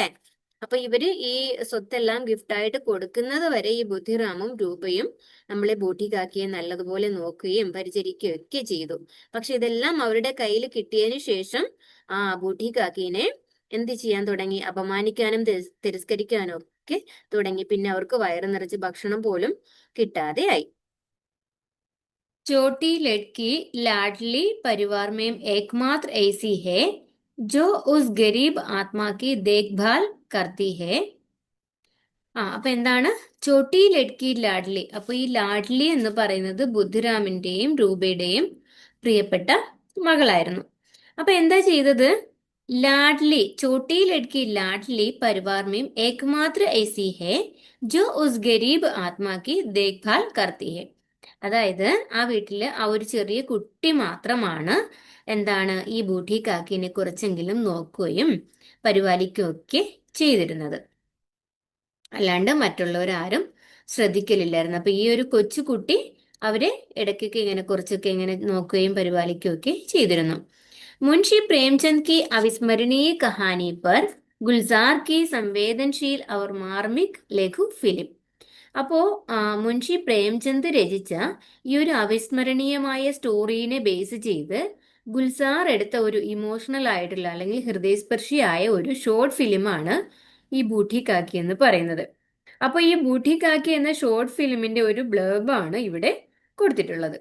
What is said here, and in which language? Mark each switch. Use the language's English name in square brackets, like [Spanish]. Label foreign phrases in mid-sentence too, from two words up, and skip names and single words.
[Malayalam] അപ്പൊ ഇവര് ഈ സ്വത്തെല്ലാം ഗിഫ്റ്റായിട്ട് കൊടുക്കുന്നത് വരെ ഈ ബുദ്ധിറാമും രൂപയും നമ്മളെ ബൂഢി കാക്കിയെ നല്ലതുപോലെ നോക്കുകയും പരിചരിക്കുകയും ഒക്കെ ചെയ്തു. പക്ഷെ ഇതെല്ലാം അവരുടെ കയ്യിൽ കിട്ടിയതിനു ശേഷം ബൂഢി കാക്കീനെ എന്ത് ചെയ്യാൻ തുടങ്ങി? അപമാനിക്കാനും തിരസ്കരിക്കാനും ഒക്കെ തുടങ്ങി. പിന്നെ അവർക്ക് വയറ് നിറച്ച് ഭക്ഷണം പോലും കിട്ടാതെ ആയി. [Hindi] छोटी लड़की लाडली परिवार में एकमात्र ऐसी है जो उस गरीब आत्मा की देखभाल करती है. [Malayalam] അപ്പൊ എന്താണ്? [Hindi] छोटी लड़की लाडली. [Malayalam] അപ്പൊ ഈ ലാഡ്ലി എന്ന് പറയുന്നത് ബുദ്ധിരാമിന്റെയും രൂപയുടെയും പ്രിയപ്പെട്ട മകളായിരുന്നു. അപ്പൊ എന്താ ചെയ്തത്? [Hindi] लाडली छोटी लड़की लाडली परिवार में एकमात्र ऐसी है जो उस गरीब आत्मा की देखभाल करती है. [Malayalam] അതായത് ആ വീട്ടില് ആ ഒരു ചെറിയ കുട്ടി മാത്രമാണ് എന്താണ്, ഈ ബൂഢി കാക്കിനെ കുറച്ചെങ്കിലും നോക്കുകയും പരിപാലിക്കുകയും ഒക്കെ ചെയ്തിരുന്നത്. അല്ലാണ്ട് മറ്റുള്ളവരാരും ശ്രദ്ധിക്കലില്ലായിരുന്നു. അപ്പൊ ഈ ഒരു കൊച്ചുകുട്ടി അവരെ ഇടയ്ക്കൊക്കെ ഇങ്ങനെ കുറച്ചൊക്കെ ഇങ്ങനെ നോക്കുകയും പരിപാലിക്കുകയും ഒക്കെ ചെയ്തിരുന്നു. [Hindi] മുൻഷി പ്രേംചന്ദ് की अविस्मरणीय कहानी पर गुलजार की संवेदनशील और मार्मिक लघु फिल्म. [Malayalam] അപ്പോ മുൻഷി പ്രേംചന്ദ് രചിച്ച ഈ ഒരു അവിസ്മരണീയമായ സ്റ്റോറീനെ ബേസ് ചെയ്ത് ഗുൽസാർ എടുത്ത ഒരു ഇമോഷണൽ ആയിട്ടുള്ള അല്ലെങ്കിൽ ഹൃദയസ്പർശിയായ ഒരു [English] short film-ആണ് [Malayalam] ഈ ബൂഢി കാക്കി എന്ന് പറയുന്നത്. അപ്പൊ ഈ ബൂഢി കാക്കി എന്ന [English] short film-ന്റെ [Malayalam] ഒരു ബ്ലർബാണ് ഇവിടെ കൊടുത്തിട്ടുള്ളത്.